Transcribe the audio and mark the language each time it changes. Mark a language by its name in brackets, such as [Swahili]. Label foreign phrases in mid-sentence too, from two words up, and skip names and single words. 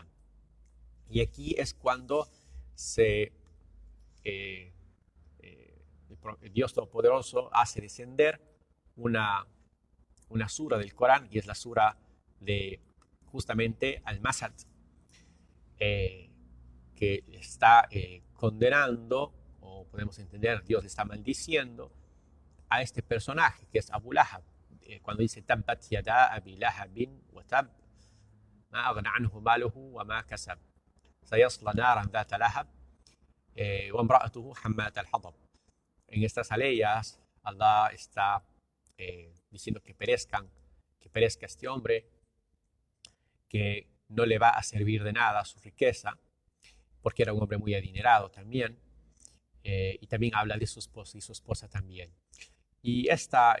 [Spanish] Y aquí es cuando Dios Todopoderoso hace descender una sura del Corán, y es la sura de justamente Al-Masad, que está condenando, o podemos entender, Dios está maldiciendo a este personaje que es Abu Lahab, cuando dice [Arabic] تبت يدا أبي لهب وتب ما أغنى عنه ماله وما كسب سيصلى نارا ذات لهب وامرأته حمالة الحطب. [Spanish] En estas aleyas Allah está diciendo que perezca este hombre, que no le va a servir de nada su riqueza, porque era un hombre muy adinerado también, y también habla de su esposa y su esposa también.